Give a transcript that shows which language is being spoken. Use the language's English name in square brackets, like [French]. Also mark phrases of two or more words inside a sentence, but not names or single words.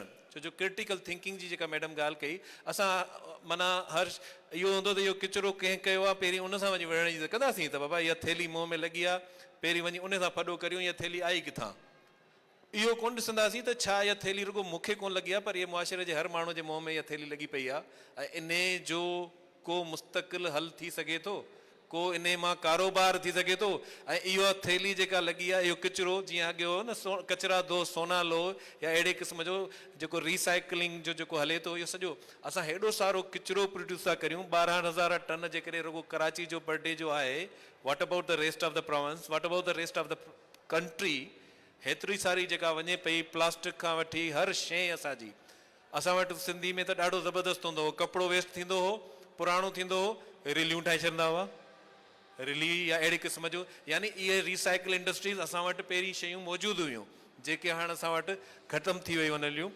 [Sindhi] छो जो [English] critical thinking [Sindhi] जी जेका मैडम ॻाल्हि कई, असां माना हर इहो हूंदो त इहो किचिरो कंहिं कयो आहे, पहिरीं उन सां वञी विढ़ण जी त कंदासीं, त बाबा इहा थैली मुंहं में लॻी आहे, पहिरीं वञी उन सां फॾो करियूं, इहा थैली आई किथां। इहो कोन ॾिसंदासीं त छा इहा थैली रुॻो मूंखे कोन लॻी आहे, पर इहे मुआशिरे जे हर माण्हू जे मुंहं में इहा थैली लॻी पई आहे, ऐं इन जो को मुस्तक़िल हल थी सघे थो, को इन मां कारोबार थी सघे थो। ऐं इहा थैली जेका लॻी आहे, इहो किचिरो, जीअं अॻियो न [Urdu] کچرا دو سونا لو, [Sindhi] या अहिड़े क़िस्म जो जेको रिसाइकलिंग जो जेको हले थो, इहो सॼो असां हेॾो सारो किचिरो प्रोड्यूस था करियूं। 12,000 टन जेकॾहिं रुॻो कराची जो [English] per day [Sindhi] जो आहे, [English] what about the rest of the province, what about the rest of the country? [Sindhi] हेतिरी सारी जेका वञे पई, प्लास्टिक खां वठी हर शइ असांजी। असां वटि सिंधी में त ॾाढो ज़बरदस्त हूंदो हो, कपिड़ो वेस्ट थींदो हो, पुराणो थींदो हो, रिलियूं ठाहे छॾींदा हुआ, रिली या अहिड़े क़िस्म जो। यानी इहे [English] recycle industries [Sindhi] असां वटि पहिरीं शयूं मौजूदु हुयूं, जेके हाणे असां वटि ख़तमु थी वियूं आहिनि हलियूं।